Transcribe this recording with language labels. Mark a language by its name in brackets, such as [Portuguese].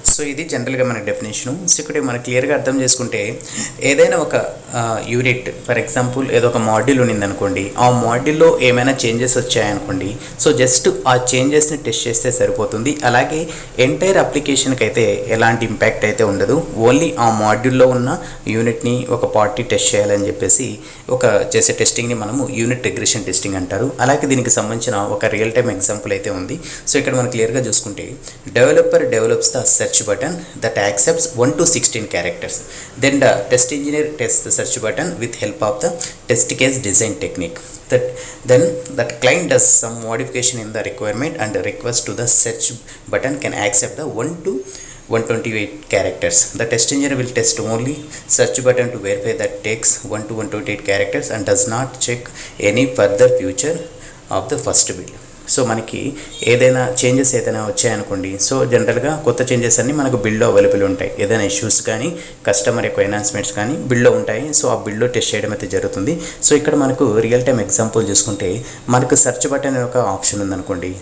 [Telugu] So ఇది జనరల్గా మన డెఫినేషను. సో ఇక్కడ మనం క్లియర్గా అర్థం చేసుకుంటే ఏదైనా ఒక యూనిట్, [English] for example [Telugu] ఏదో ఒక మాడ్యూల్ ఉన్నింది అనుకోండి, ఆ మాడ్యూల్లో ఏమైనా చేంజెస్ వచ్చాయనుకోండి, సో జస్ట్ ఆ చేంజెస్ని టెస్ట్ చేస్తే సరిపోతుంది. అలాగే ఎంటైర్ అప్లికేషన్కి అయితే ఎలాంటి ఇంపాక్ట్ అయితే ఉండదు. ఓన్లీ ఆ మాడ్యూల్లో ఉన్న యూనిట్ని ఒక పార్ట్ని టెస్ట్ చేయాలని చెప్పేసి చేసే టెస్టింగ్ని మనము యూనిట్ రిగ్రెషన్ టెస్టింగ్ అంటారు. అలాగే దీనికి సంబంధించిన ఒక రియల్ టైమ్ ఎగ్జాంపుల్ అయితే ఉంది. సో ఇక్కడ మనం క్లియర్గా చూసుకుంటే [English] developer develops the search button that accepts 1 to 16 characters. Then the test engineer tests the search button with help of the test case design technique. Then that client does some modification in the requirement and the request to the search button can accept the 1 to 128 characters. The test engineer will test only search button to verify that takes 1 to 128 characters and does not check any further feature of the first build. [Telugu] So మనకి ఏదైనా changes ఏదైనా వచ్చాయనుకోండి, so జనరల్గా కొత్త changes అన్నీ మనకు బిల్డ్లో available ఉంటాయి. ఏదైనా issues కానీ కస్టమర్ యొక్క ఎన్హాన్స్మెంట్స్ కానీ బిల్డ్లో ఉంటాయి. సో ఆ బిల్డ్లో టెస్ట్ చేయడం అయితే జరుగుతుంది. సో ఇక్కడ మనకు రియల్ టైమ్ ఎగ్జాంపుల్ చూసుకుంటే మనకు సెర్చ్ బటన్ ఒక ఆప్షన్ ఉందనుకోండి.